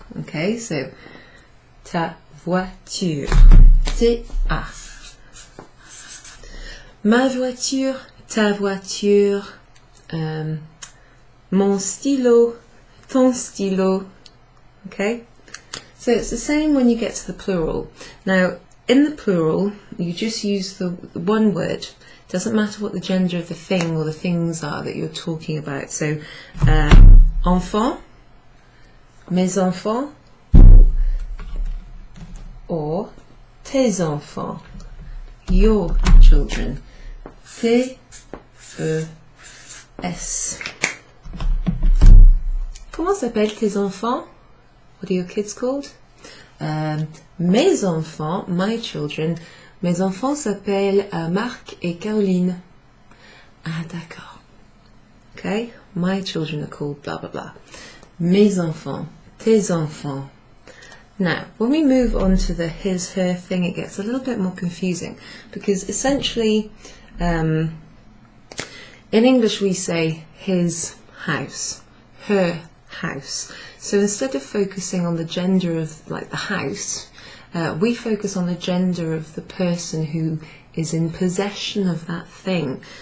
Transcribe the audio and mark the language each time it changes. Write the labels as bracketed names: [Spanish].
[English] Okay, so [French] ta voiture. [English] T-A. [French] Ma voiture, ta voiture, mon stylo, ton stylo. [English] Okay? So it's the same when you get to the plural. Now, in the plural, you just use the one word. It doesn't matter what the gender of the thing or the things are that you're talking about. So, enfant, [French] mes enfants, [English] or [French] tes enfants, [English] your children. T-E-S. [French] Comment s'appellent tes enfants? [English] What are your kids called? [French] Mes enfants, [English] my children, [French] mes enfants s'appellent Marc et Caroline. Ah, d'accord. Okay? [English] My children are called blah, blah, blah. [French] Mes enfants, tes enfants. [English] Now, when we move on to the his, her thing, it gets a little bit more confusing because essentially In English we say his house, her house. So instead of focusing on the gender of like the house, we focus on the gender of the person who is in possession of that thing.